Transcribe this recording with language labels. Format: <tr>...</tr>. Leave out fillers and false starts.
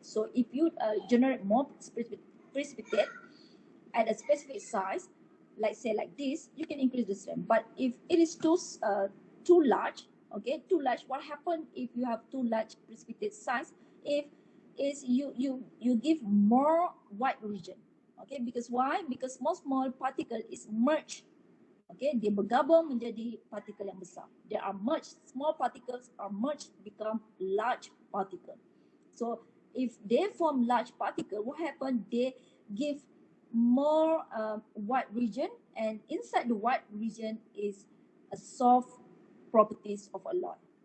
<en>So if you generate more precipitate at a specific size, like say like this, you can increase the strength. But if it is too large, okay, too large, what happens if you have too large precipitate size? If is you give more white region, okay, because why? Because small particle is merged.</en> <id>Okay, dia bergabung menjadi partikel yang besar.</id> <en>They are merged. Small particles are merged become large particle. So if they form large particle, what happen? They give more white region, and inside the white region is a soft properties of alloy.</en>